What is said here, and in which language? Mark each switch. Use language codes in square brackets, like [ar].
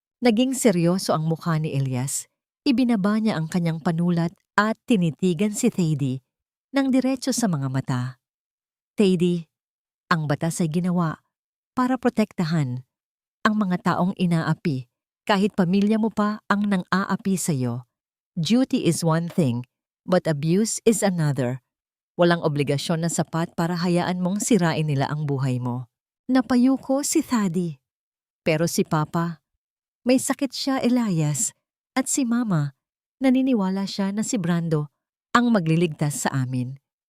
[tl] Naging seryoso ang mukha ni Elias. Ibinaba niya ang kanyang panulat at tinitigan si Thady ng diretso sa mga mata. Thady, ang batas ay ginawa para protektahan ang mga taong inaapi kahit pamilya mo pa ang nang-aapi sa'yo. [en] Duty is one thing, but abuse is another. [tl] Walang obligasyon na sapat para hayaan mong sirain nila ang buhay mo. Napayuko si Thady. Pero si Papa, may sakit siya, Elias, at si Mama, naniniwala siya na si Brando ang magliligtas sa amin.